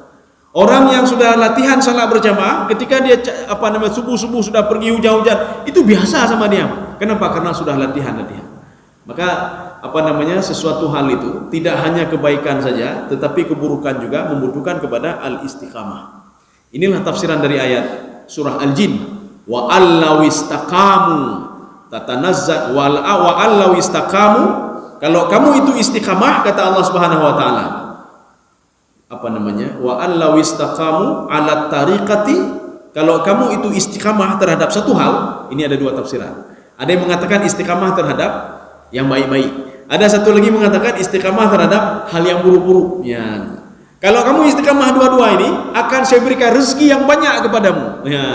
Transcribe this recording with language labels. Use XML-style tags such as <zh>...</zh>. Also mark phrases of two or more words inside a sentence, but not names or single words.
<id>Orang yang sudah latihan salat berjamaah, ketika dia subuh sudah pergi hujan-hujan, itu biasa sama dia. Kenapa? Karena sudah latihan. Maka sesuatu hal itu tidak hanya kebaikan saja, tetapi keburukan juga membutuhkan kepada al-istiqamah. Inilah tafsiran dari ayat surah Al-Jin.</id> <ar>Wa allaw istaqamu tatanazzal wa allaw istaqamu,</ar> <id>kalau kamu itu istiqamah, kata Allah</id> <ar>Subhanahu wa taala, wa allaw istaqamu ala tariqati,</ar> <id>kalau kamu itu istiqamah terhadap satu hal. Ini ada dua tafsiran. Ada yang mengatakan istiqamah terhadap yang baik-baik, ada satu lagi mengatakan istiqamah terhadap hal yang buruk-buruk ya. Kalau kamu istiqamah dua-dua ini, akan saya berikan rezeki yang banyak kepadamu ya.</id>